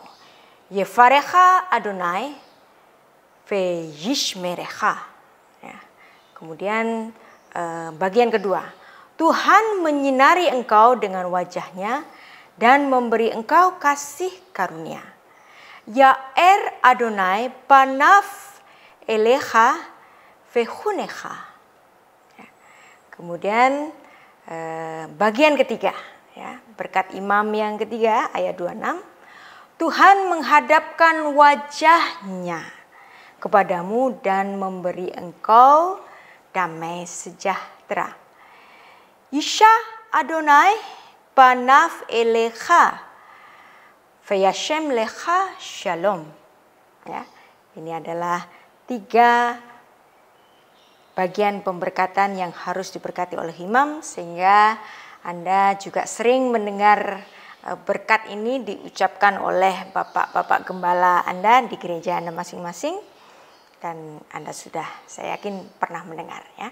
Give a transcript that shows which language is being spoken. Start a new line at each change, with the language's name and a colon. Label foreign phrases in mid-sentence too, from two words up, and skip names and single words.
Hebrew: Yefarecha Adonai veyishmerecha.
Indonesian: Ya. Kemudian bagian kedua, Tuhan menyinari engkau dengan wajahnya dan memberi engkau kasih karunia.
Hebrew: Ya'er Adonai panaf elecha vechunecha.
Indonesian: Ya. Kemudian bagian ketiga, ya, berkat imam yang ketiga ayat 26, Tuhan menghadapkan wajahnya kepadamu dan memberi engkau damai sejahtera.
Hebrew: Yisha Adonai panaf elecha vayashem lecha shalom.
Indonesian: Ya, ini adalah 3 bagian pemberkatan yang harus diberkati oleh imam, sehingga Anda juga sering mendengar berkat ini diucapkan oleh bapak-bapak gembala Anda di gereja Anda masing-masing, dan Anda sudah, saya yakin, pernah mendengar, ya.